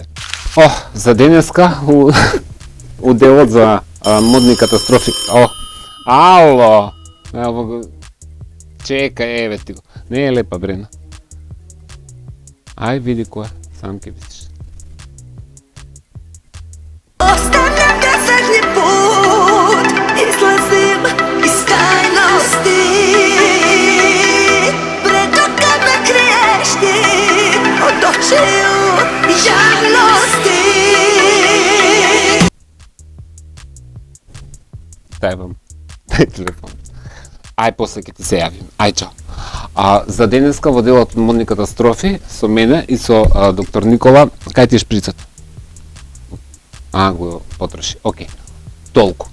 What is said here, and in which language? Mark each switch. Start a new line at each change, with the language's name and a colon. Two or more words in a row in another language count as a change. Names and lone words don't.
Macedonian: За денеска, у делот за модни катастрофи. Ало! Ево го. Чекај, еве ти го. Не е лепа, Брена. Ај, види која. Сам ке видиш.
Serbian: Оставljam ga zadnji put, izlazim iz tajnosti. Pred oka me kriješ ti, od očiju javnosti.
Macedonian: Дај телефон. Ај, после ќе ти се јавим. Ај, чао. За денеска во делот модни катастрофи со мене и со доктор Никола, кај ти шприцат? Го потроши. Океј. Толку.